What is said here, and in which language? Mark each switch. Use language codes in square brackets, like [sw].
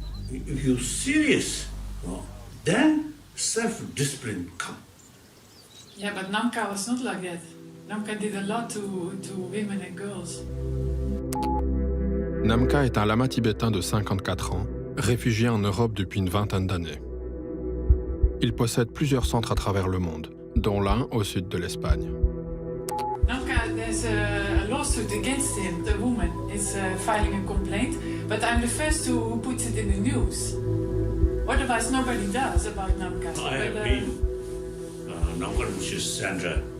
[en] If you're serious, then self-discipline comes. Yeah, but Namka was not like that. Namka did a lot to women and girls. [fr] Namka est un lama tibétain de 54 ans, réfugié en Europe depuis une vingtaine d'années. Il possède plusieurs centres à travers le monde, dont l'un au sud de l'Espagne. [en] Namka, there's a lawsuit against him. The woman is filing a complaint, but I'm the first who puts it in the news. Otherwise, nobody does about Namka. I have been Namka Mrs. Sandra.